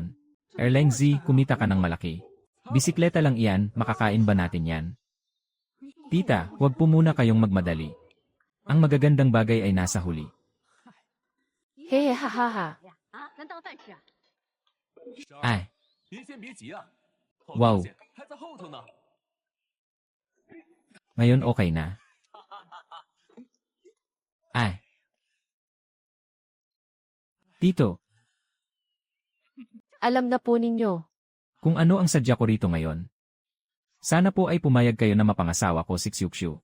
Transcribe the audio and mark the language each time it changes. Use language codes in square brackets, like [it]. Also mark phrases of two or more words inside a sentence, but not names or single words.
[tl] Erlengzi, kumita ka ng malaki. Bisikleta lang iyan, makakain ba natin yan? Tita, huwag po muna kayong magmadali. Ang magagandang bagay ay nasa huli. Hehe hahaha. Ay, [zh] 您先别急啊，哇哦还在后头呢。 [tl] ngayon okay na. Ay. Tito, Alam na po ninyo. kung ano ang sadya ko rito ngayon. Sana po ay pumayag kayo na mapangasawa ko si Xiuxiu.